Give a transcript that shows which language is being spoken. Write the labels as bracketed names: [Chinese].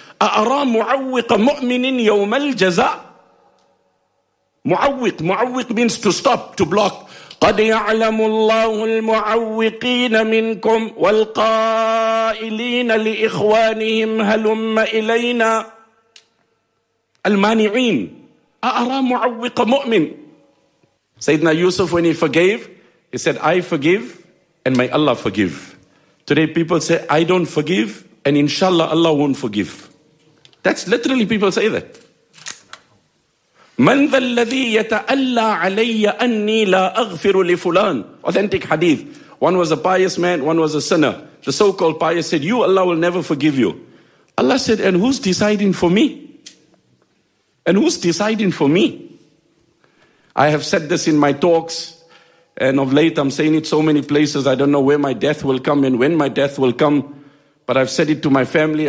[Arabic] أأرى معوق مؤمن يوم الجزاء؟ معوق, معوق [English] means to stop, to block. [Arabic] قد يعلم الله المعوقين منكم والقائلين لإخوانهم هلم إلينا. المانعين. أأرى معوق مؤمن. [English] سيدنا يوسف, when he forgave, he said, I forgive and may Allah forgive. Today people say, I don't forgive and inshallah Allah won't forgive. That's literally people say that. [Arabic] من ذا الذي يتألى علي أني لا أغفر لفلان. [English] Authentic hadith. One was a pious man, one was a sinner. The so-called pious said, you, Allah will never forgive you. Allah said, and who's deciding for me? And who's deciding for me? I have said this in my talks, and of late I'm saying it so many places, I don't know where my death will come and when my death will come, but I've said it to my family.